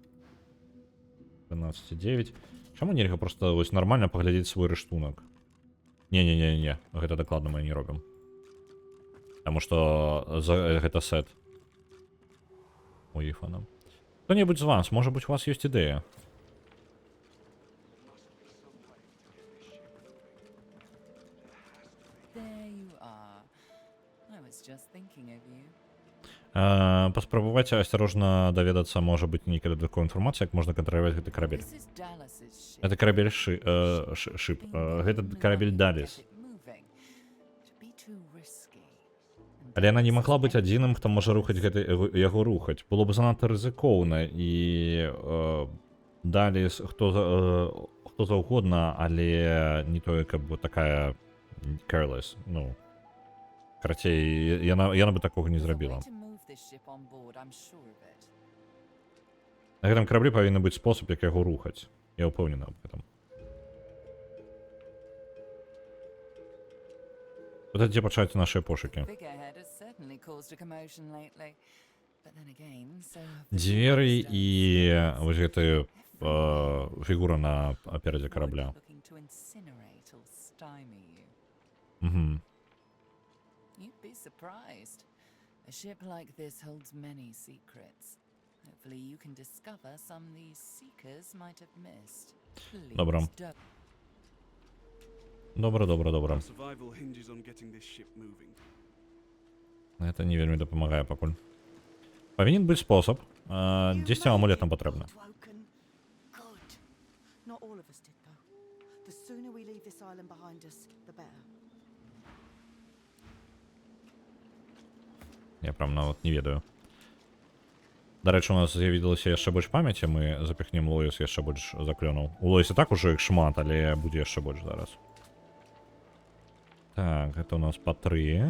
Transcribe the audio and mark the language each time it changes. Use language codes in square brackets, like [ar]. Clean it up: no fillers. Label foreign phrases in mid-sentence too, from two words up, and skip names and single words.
[be] 13,9. Чаму нельга просто вось нармальна паглядзець свой рыштунак? Не. Гэта дакладна мы не робім. Таму што гэта сет. У Іфана. Хто-небудзь з вас, можа быць, у вас ёсць ідэя? [en] There you are. I was just thinking of you. [be] Паспрабаваць асцярожна даведацца, можа быць, нейкая дадатковая інфармацыя, як можна кантраляваць гэты карабель. [en] This is Dallas's ship. [be] Гэта карабель шып. Гэта карабель Даліс. [en] Moving. To be too risky. [be] Але яна не магла быць адзіным, хто можа рухаць яго рухаць. Было б занадта рызыкоўна і Даліс хто заўгодна, але не тое, каб такая careless, ну. Карацей, яна бы такога не зрабіла. [en] To move this ship on board, I'm sure of it. [be] На гэтым караблі павінен быць спосаб, як яго рухаць. Я ўпэўнены аб гэтым. Вот дзе пачаць нашыя пошукі. [en] Figurehead has certainly caused a commotion lately. But then again, so have the [ru] Двери [en] stones. [ru] и вот эта фигура на переде [en] Wood [ru] корабля. [en] looking to incinerate or stymie you. Угу. You'd be surprised. A ship like this holds many secrets. Hopefully you can discover some these seekers might have missed. Please [ru] Добро. [en] don't. [uk] Добре, добре, добре. [en] Our survival hinges on getting this ship moving. [be] Гэта не вельмі дапамагае пакуль. Павінен быць спосаб. 10 амулет нам патрэбна. [en] Woken. Good. Not all of us did, though. The sooner we leave this island behind us, the better. [be] Я прям нават не ведаю. Дарэчы, у нас з'явілася яшчэ больш памяці, мы запіхнем Лоіс яшчэ больш заклёнаў. У Лоіса так ужо іх шмат, але будзе яшчэ больш зараз. Так, гэта у нас па 3.